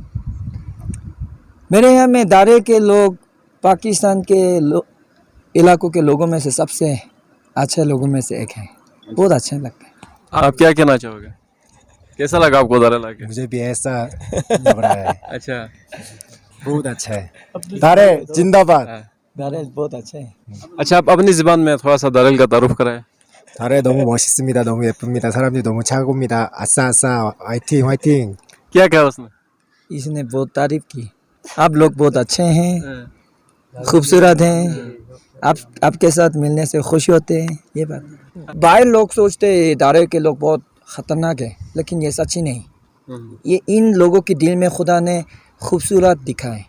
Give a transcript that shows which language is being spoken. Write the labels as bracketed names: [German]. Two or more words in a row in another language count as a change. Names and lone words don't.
[Urdu] میرے یہاں میں دارے کے لوگ پاکستان کے علاقوں کے لوگوں میں سے سب سے اچھے لوگوں میں سے ایک ہیں. بہت اچھا لگتا ہے. آپ کیا کہنا چاہو گے؟ کیسا لگا آپ کو داریل آ کے? مجھے بھی ایسا لگ رہا ہے. अच्छा। بہت اچھا ہے۔ دارے زندہ باد. دارے بہت اچھے ہیں. اچھا، آپ اپنی زبان میں تھوڑا سا داریل کا تعارف کرائیں. [Korean] 다레 너무 멋있습니다. 너무 예쁩니다. 사람들이 너무 차고입니다. 아싸 아싸 화이팅 화이팅. [Urdu] کیا کہا اس نے? اس نے بہت تعریف کی. آپ لوگ بہت اچھے ہیں، خوبصورت ہیں، آپ کے ساتھ ملنے سے خوشی ہوتے ہیں. یہ بات باہر لوگ سوچتے ہیں دارے کے لوگ بہت خطرناک ہے، لیکن یہ سچی نہیں. یہ ان لوگوں کے دل میں خدا نے خوبصورت دکھا ہے.